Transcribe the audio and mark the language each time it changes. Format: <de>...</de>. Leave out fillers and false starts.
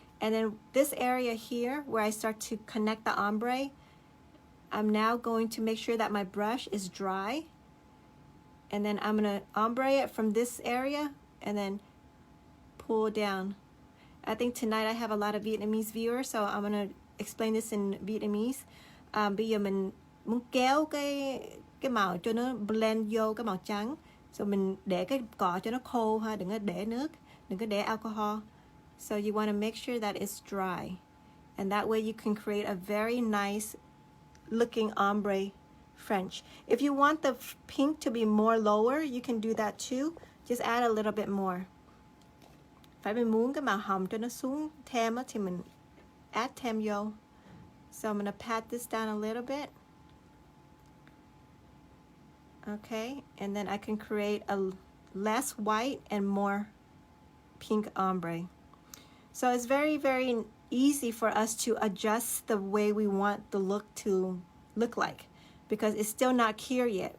<en>And then this area here where I start to connect the ombre, I'm now going to make sure that my brush is dry, and then I'm gonna ombre it from this area and then pull down. I think tonight I have a lot of Vietnamese viewers, so I'm gonna explain this in Vietnamese.</en> <vi>Bây giờ mình muốn kéo cái màu cho nó blend vô cái màu trắng. So mình để cái cọ cho nó khô ha, đừng có để nước, đừng có để alcohol.</vi> <en>So you want to make sure that it's dry, and that way you can create a very nice looking ombre French. If you want the pink to be more lower, you can do that too. Just add a little bit more.</en> <vi>Phải mình muốn cái màu hồng cho nó xuống thêm thì mình add thêm vô.</vi> <en>So I'm going to pat this down a little bit. Okay, and then I can create a less white and more pink ombre. So it's very, very easy for us to adjust the way we want the look to look like, because it's still not cure yet.</en>